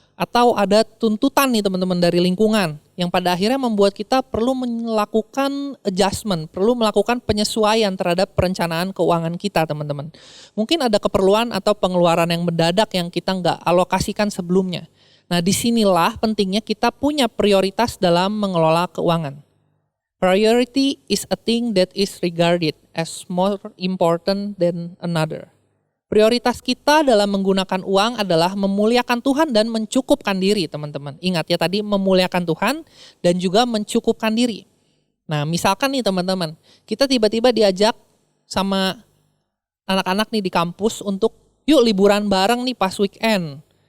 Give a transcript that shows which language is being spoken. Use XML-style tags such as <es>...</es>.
<id>Atau ada tuntutan nih teman-teman dari lingkungan yang pada akhirnya membuat kita perlu melakukan adjustment, perlu melakukan penyesuaian terhadap perencanaan keuangan kita teman-teman. Mungkin ada keperluan atau pengeluaran yang mendadak yang kita nggak alokasikan sebelumnya. Nah disinilah pentingnya kita punya prioritas dalam mengelola keuangan.</id> <en>Priority is a thing that is regarded as more important than another.</en> <id>Prioritas kita dalam menggunakan uang adalah memuliakan Tuhan dan mencukupkan diri teman-teman. Ingat ya tadi memuliakan Tuhan dan juga mencukupkan diri. Nah misalkan nih teman-teman, kita tiba-tiba diajak sama anak-anak nih di kampus untuk yuk liburan bareng nih pas weekend.</id>